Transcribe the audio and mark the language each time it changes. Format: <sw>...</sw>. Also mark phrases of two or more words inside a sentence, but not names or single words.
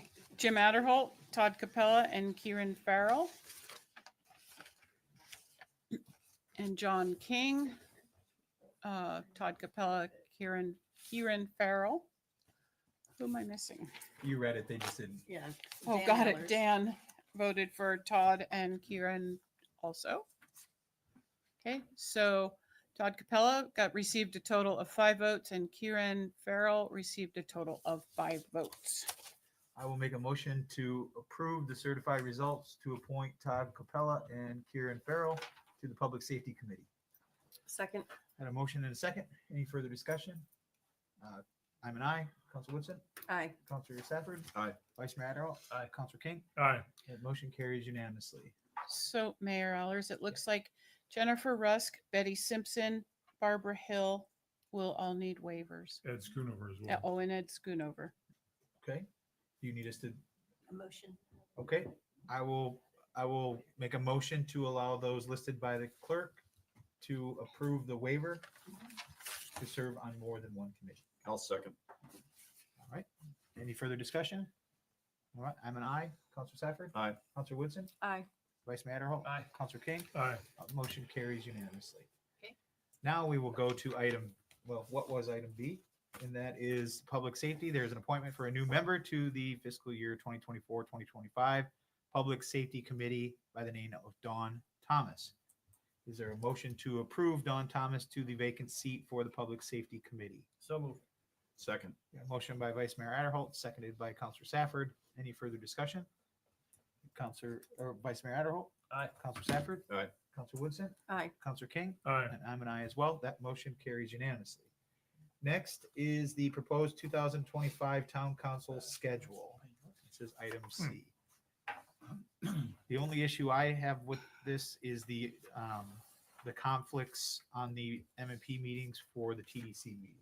<en>Jim Adderholt, Todd Capella, and Kieran Farrell. And John King, Todd Capella, Kieran Farrell. Who am I missing? You read it, they just didn't. Yeah. Oh, Dan got Allers. it. Dan voted for Todd and Kieran also. Okay, so Todd Capella received a total of 5 votes and Kieran Farrell received a total of 5 votes. I will make a motion to approve the certified results to appoint Todd Capella and Kieran Farrell to the Public Safety Committee. Second. Had a motion and a second. Any further discussion? I'm an aye. Council Woodson? Aye. Councilor Safford? Aye. Vice Mayor Adderall? Aye. Councilor King? Aye. That motion carries unanimously. So Mayor Allers, it looks like Jennifer Rusk, Betty Simpson, Barbara Hill will all need waivers. Ed Schoonover as well. Oh, and Ed Schoonover. Okay. Do you need us to? A motion. Okay. I will make a motion to allow those listed by the clerk to approve the waiver to serve on more than one committee. I'll second. All right. Any further discussion? All right. I'm an aye. Councilor Safford? Aye. Councilor Woodson? Aye. Vice Mayor Adderall? Aye. Councilor King? Aye. Motion carries unanimously. Okay. Now we will go to what was item B? And that is public safety. There's an appointment for a new member to the fiscal year 2024-2025 Public Safety Committee by the name of Dawn Thomas. Is there a motion to approve Dawn Thomas to the vacant seat for the Public Safety Committee? So moved. Second. Motion by Vice Mayor Adderholt, seconded by Councilor Safford. Any further discussion? Vice Mayor Adderholt? Aye. Councilor Safford? Aye. Councilor Woodson? Aye. Councilor King? Aye. And I'm an aye as well. That motion carries unanimously. Next is the proposed 2025 Town Council schedule. This is item C. The only issue I have with this is the conflicts on the M&P meetings for the TDC meetings.</en>